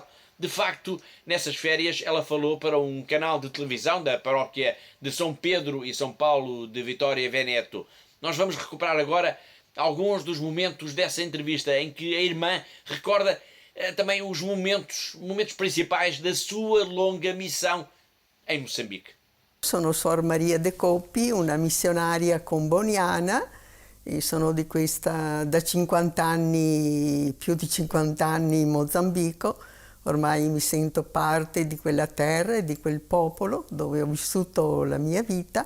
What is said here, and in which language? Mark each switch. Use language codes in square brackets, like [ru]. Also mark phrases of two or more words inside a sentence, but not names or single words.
[pt] De facto, nessas férias, ela falou para um canal de televisão da paróquia de São Pedro e São Paulo de Vitória Veneto. Nós vamos recuperar agora alguns dos momentos dessa entrevista em que a irmã recorda também os momentos principais da sua longa missão em Moçambique. [it] Sono Suor Maria de Coppi, una missionaria comboniana e sono di questa da 50 anni, più di 50 anni in Mozambico. Ormai mi sento parte di quella terra e di quel popolo dove ho vissuto la mia vita.